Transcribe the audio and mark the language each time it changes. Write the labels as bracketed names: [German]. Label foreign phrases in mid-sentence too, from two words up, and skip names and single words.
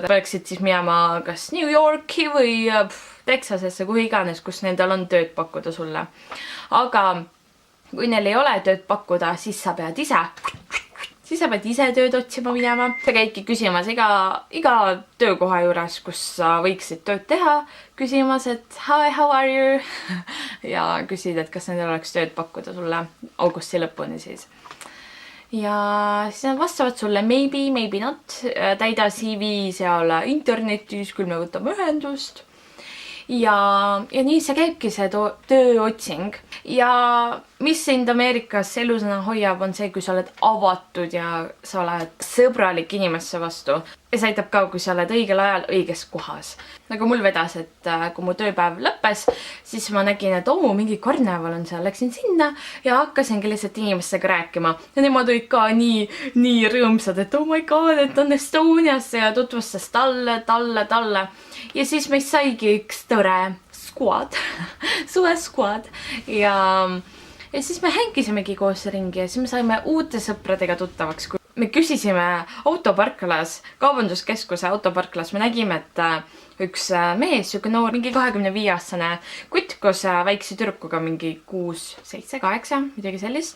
[Estonian] Peaksid siis minema kas New Yorki või Texasesse, kuhu iganes, kus nendel on tööd pakkuda sulle. Aga kui neil ei ole tööd pakkuda, siis sa pead ise tööd otsima minema. Sa käidki küsimas iga töökoha juures, kus sa võiksid tööd teha, küsimas, et [English] hi, how are you? [Estonian] Ja küsid, et kas nendel oleks tööd pakkuda sulle augusti lõpuni siis. Ja siis nad vastavad sulle [English] maybe, maybe not. [Estonian] Täida CV seal internetis, küll me võtame ühendust. Ja nii see käibki see tööotsing. Ja mis sind Ameerikas elusana hoiab, on see, kui sa oled avatud ja sa oled sõbralik inimesse vastu. ja see aitab ka, kui sa oled õigel ajal õiges kohas. Nagu mul vedas, et kui mu tööpäev lõppes, siis ma nägin, et mingi karneval on seal, läksin sinna ja hakkasingi lihtsalt inimestega rääkima. Ja nemad olid ka nii rõõmsad, et [English] oh my god, [Estonian] et on Estoniasse ja tutvustas talle. Ja siis meist saigi üks tore squad, suve squad ja siis me hängisimegi koos ringi ja siis me saime uute sõpradega tuttavaks. Me küsisime autoparklas, kaubanduskeskuse autoparklas, me nägime, et üks mees, siuke noor, mingi 25-aastane kutt koos väikse tüdrukuga, mingi 6, 7, 8, midagi sellist.